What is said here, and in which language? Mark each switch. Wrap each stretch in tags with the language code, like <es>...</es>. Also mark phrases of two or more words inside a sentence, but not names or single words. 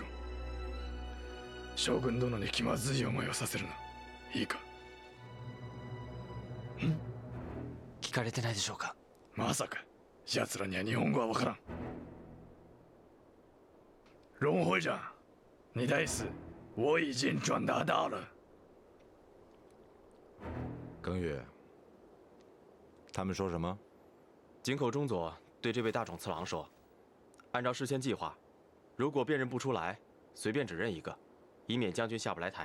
<ja>将軍殿に気まずい思いをさせるな。いいか？聞かれてないでしょうか？まさか奴らには日本語は分からん。</ja> <zh>荣会长，你的意思我已经转达到了。耿宇，他们说什么？井口中佐对这位大冢次郎说：“按照事先计划，如果辨认不出来，随便指认一个，以免将军下不来台。”</zh>